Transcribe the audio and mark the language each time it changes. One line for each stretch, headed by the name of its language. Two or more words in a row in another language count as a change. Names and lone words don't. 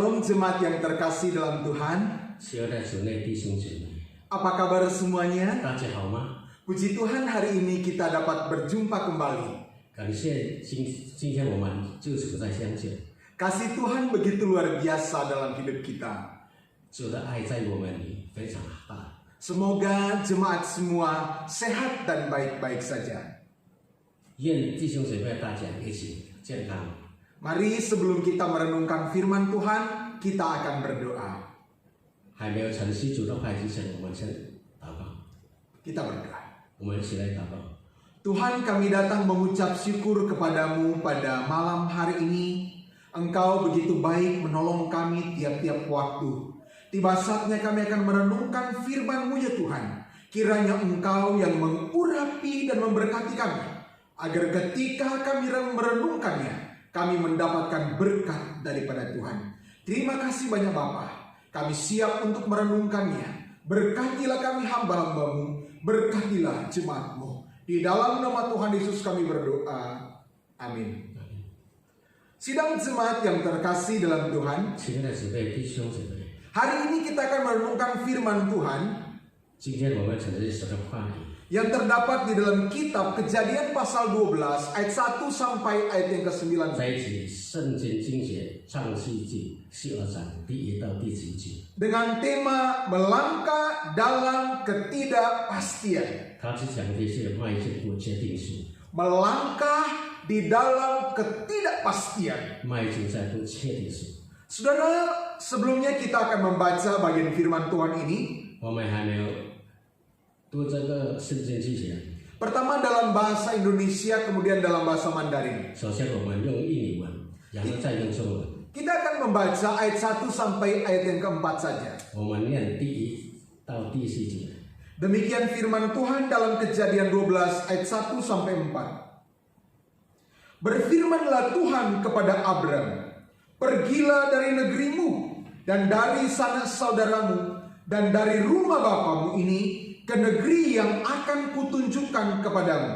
Indonesian: jemaat yang terkasih dalam Tuhan.
Chinese: 亲爱的主内弟兄姐妹，
Indonesian: Apa kabar semuanya?
Chinese: 大家好吗？
Indonesian: Puji Tuhan hari ini kita dapat berjumpa kembali.
Chinese: 感谢今天我们就处在相见，
Indonesian: Kasih Tuhan begitu luar biasa dalam hidup kita.
Chinese: 主的爱在我们里非常大。
Indonesian: Semoga jemaat semua sehat dan baik-baik saja.
Chinese: 愿弟兄姐妹大家一起健康。
Indonesian: Mari sebelum kita merenungkan firman Tuhan, kita akan berdoa.
Chinese: 还没有承袭主的话之前，我们先祷告。
Indonesian: Kita berdoa.
Chinese: 我们一起来祷告。
Indonesian: Tuhan, kami datang mengucap syukur kepadamu pada malam hari ini. Engkau begitu baik menolong kami tiap-tiap waktu. Tiba saatnya kami akan merenungkan firman-Mu ya Tuhan. Kiranya Engkau yang mengurapi dan memberkati kami, agar ketika kami merenungkannya, kami mendapatkan berkat daripada Tuhan. Terima kasih banyak Bapa. Kami siap untuk merenungkannya. Berkatilah kami hamba-Hambamu, berkatilah jemaat-Mu. Di dalam nama Tuhan Yesus kami berdoa. Amin. Sidang jemaat yang terkasih dalam Tuhan,
Chinese: 亲爱的姊妹、弟兄姊妹，
Indonesian: hari ini kita akan merenungkan firman Tuhan
Chinese: 今天我们承认神的话语，
Indonesian: yang terdapat di dalam kitab Kejadian pasal 12 ayat 1 sampai ayat yang ke-9.
Chinese: 在一起圣经经节创世纪12章第1到第9节，
Indonesian: Dengan tema melangkah dalam ketidakpastian.
Chinese: 它是讲的是迈进不确定性，
Indonesian: Melangkah di dalam ketidakpastian.
Chinese: 迈进在不确定性。
Indonesian: Saudara, sebelumnya kita akan membaca bagian firman Tuhan ini.
Chinese: 我们还没有读这个圣经之前，
Indonesian: Pertama dalam bahasa Indonesia, kemudian dalam bahasa Mandarin.
Chinese: 首先我们用印尼文，然后再用中文。
Indonesian: Kita akan membaca ayat 1 sampai ayat yang keempat saja.
Chinese: 我们念第1到第4节。
Indonesian: Demikian firman Tuhan dalam Kejadian 12 ayat 1 sampai 4. Berfirmanlah Tuhan kepada Abram, pergilah dari negerimu dan dari sanak saudaramu dan dari rumah bapamu ini ke negeri yang akan kutunjukkan kepadamu.